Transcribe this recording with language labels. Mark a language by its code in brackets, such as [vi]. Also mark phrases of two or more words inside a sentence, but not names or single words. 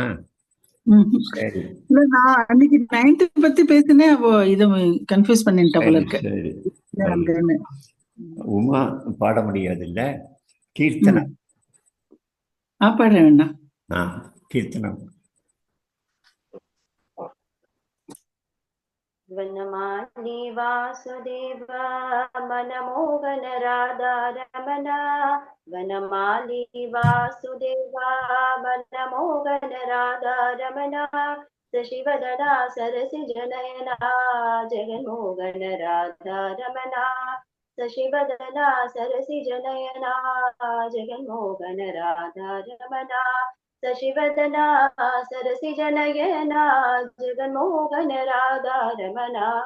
[ta] சரி, இல்ல, நான் அன்னைக்கு 9th பத்தி பேசினேன். அப்போ இதை கன்ஃபியூஸ் பண்ணிட்டேன் போல இருக்கு. சரி. உமா பாட முடியாது இல்ல? கீர்த்தனம். பாட வேண்டாம். கீர்த்தனம். [sa] वनमाली वासुदेवा मनमोहन राधा रमणा, वनमाली वासुदेवा मनमोहन राधा रमणा, शशिवदना सरसि जनयना जगन्मोहन राधा रमणा, शशिवदना सरसि जनयना जगन्मोहन राधा रमणा, शशिवदना सरसि जनयना जगन्मोहन राधा रमणा,